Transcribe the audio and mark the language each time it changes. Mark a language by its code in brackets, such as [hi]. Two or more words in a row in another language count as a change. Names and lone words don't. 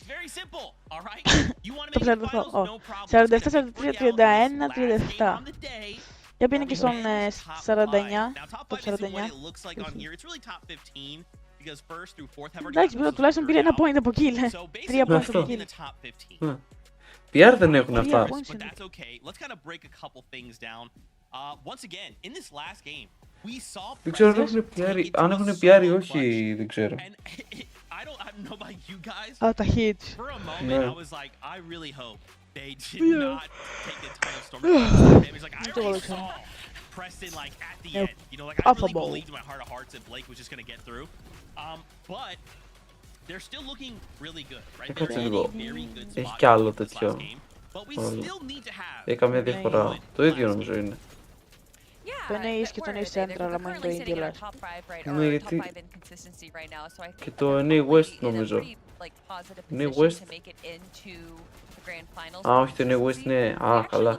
[el] Το 47, 43, 31, 37. Για πήγαινε και στον 49, το 49. Εντάξει, τουλάχιστον πήρε ένα point από kill. 3 points από kill. PR δεν έχουν αυτά. [en] Once again, in this last game, We saw [el] Δεν ξέρω αν έχουν πιάρει ή όχι, δεν ξέρω. [en] I don't know about you guys. [el] Τα hits. [en] For a moment, I was like, I really hope they did not take the time of Storm. It was like, I already saw Preston like at the end. You know, like I really believed in my heart of hearts that Blake was just gonna get through. But they're still looking really good, right? They're in a very good spot. [el] Έχει κι άλλο τέτοιο. [en] But we still need to have. [el] Έχει καμία διαφορά. Το ίδιο νομίζω είναι. Το NAE και το NAE Central, αλλά είναι το ίδιο λες. Ναι, γιατί και το NAE West νομίζω. NAE West. Α, όχι, το NAE West είναι. Α, καλά.